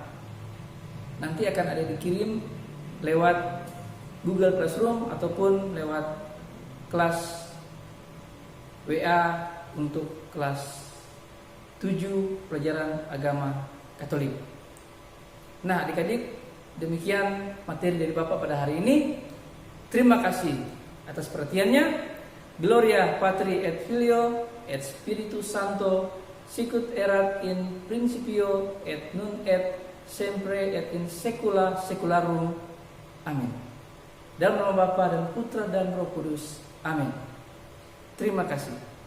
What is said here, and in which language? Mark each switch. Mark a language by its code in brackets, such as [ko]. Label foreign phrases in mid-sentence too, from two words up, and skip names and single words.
[id] Nanti akan ada dikirim lewat Google Classroom ataupun lewat kelas WA untuk kelas 7 pelajaran agama Katolik. Nah, adik-adik, demikian materi dari Bapak pada hari ini. Terima kasih atas perhatiannya. [la] Gloria Patri et Filio et Spiritus Sancto, sicut erat in principio et nunc et sempre et in saecula saeculorum. [id] Amin. Dalam nama Bapa dan Putra dan Roh Kudus. Amin. Terima kasih.